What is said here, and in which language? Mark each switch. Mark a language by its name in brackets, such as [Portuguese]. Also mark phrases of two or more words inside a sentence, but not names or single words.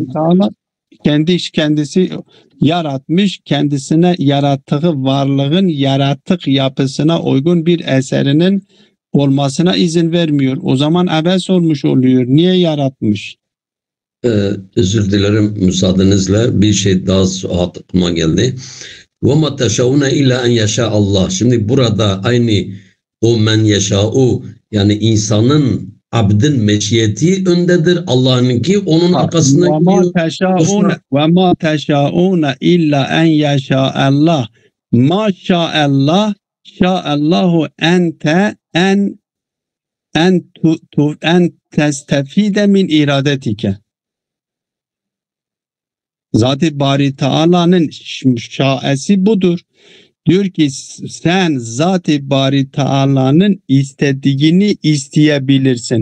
[Turkish] Kendisi yaratmış, kendisine yarattığı varlığın yaratık yapısına uygun bir eserinin olmasına izin vermiyor. O zaman abes olmuş oluyor. Niye yaratmış? Özür dilerim, müsaadenizle bir şey daha aklıma geldi. [Arabic] وَمَا تَشَاءُونَ اِلَّا اَنْ يَشَاءَ Allah. [Turkish] Şimdi burada aynı o [Arabic] من يشاء, [Turkish] yani insanın, abdin meşiyeti öndedir. Allah'ınki onun arkasında gidiyor. [Arabic] وَمَا تَشَاءُونَ اِلَّا اَنْ يَشَاءَ Allah. مَا شَاءَ اللّٰهُ شَاءَ اللّٰهُ أن تستفيد من إرادتك. [Turkish] Zat-ı Bari Teala'nın şaesi budur. Diyor ki sen Zat-ı Bari Teala'nın istediğini isteyebilirsin.